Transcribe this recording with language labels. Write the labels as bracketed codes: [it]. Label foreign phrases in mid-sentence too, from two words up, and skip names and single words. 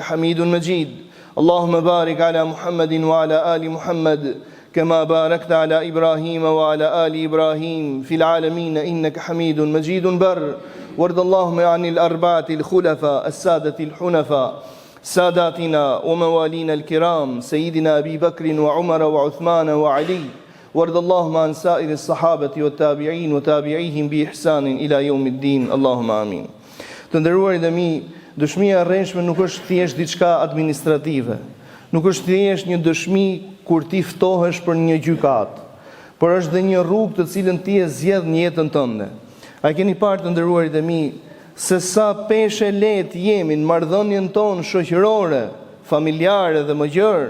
[ar] حميد مجيد اللهم بارك على محمد وعلى آل محمد كما باركت على إبراهيم وعلى آل إبراهيم في العالمين إنك حميد مجيد بر وارض اللهم عن الأربعة الخلفاء السادة الحنفاء ساداتنا وموالينا الكرام سيدنا أبي بكر وعمر وعثمان وعلي وارض اللهم عن سائر الصحابة والتابعين وتابعيهم بإحسان إلى يوم الدين اللهم آمين. [sq] Të nderuarit e mi, dëshmia e rreshme nuk është thjesht diçka administrative. Nuk është thjesht një dëshmi kur ti ftohesh për një gjykat, por është dhe një rrugë të cilën ti e zgjedh në jetën tënde. A keni parë të nderuarit e mi se sa peshe lehtë jemi në marrëdhënien tonë shoqërore, familjare dhe më gjërë?